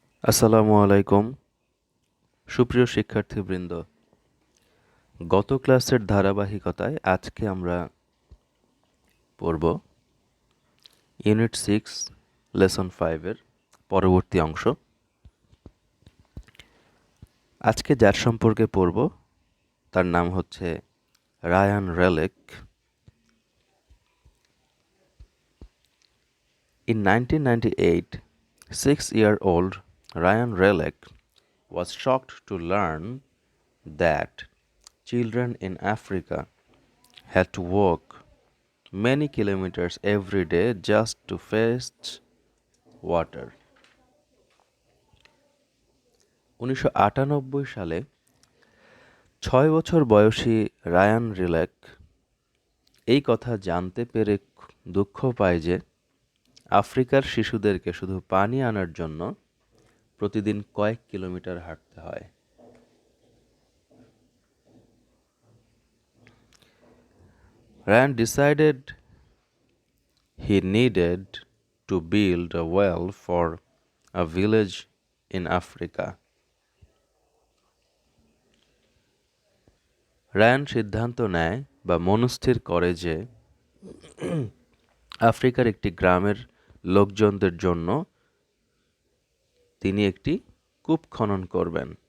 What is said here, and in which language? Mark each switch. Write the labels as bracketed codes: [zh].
[bn] আসসালামু আলাইকুম সুপ্রিয় শিক্ষার্থীবৃন্দ, গত ক্লাসের ধারাবাহিকতায় আজকে আমরা পড়ব ইউনিট 6 লেসন 5 এর পরবর্তী অংশ। আজকে যার সম্পর্কে পড়ব তার নাম হচ্ছে Ryan রেলেক। [en] In 1998, 6-year-old Ryan Relic was shocked to learn that children in Africa had to walk many kilometers every day just to fetch water. [bn] 1998 সালে 6 বছর বয়সী রায়ান রিলেক এই কথা জানতে পেরে দুঃখ পায় যে আফ্রিকার শিশুদেরকে শুধু পানি আনার জন্য প্রতিদিন কয়েক কিলোমিটার হাঁটতে হয়। [en] Ryan decided he needed to build a well for a village in Africa. [bn] Ryan সিদ্ধান্ত নেয় বা মনস্থির করে যে আফ্রিকার একটি গ্রামের লোকজনদের জন্য তিনি একটি কূপ খনন করবেন।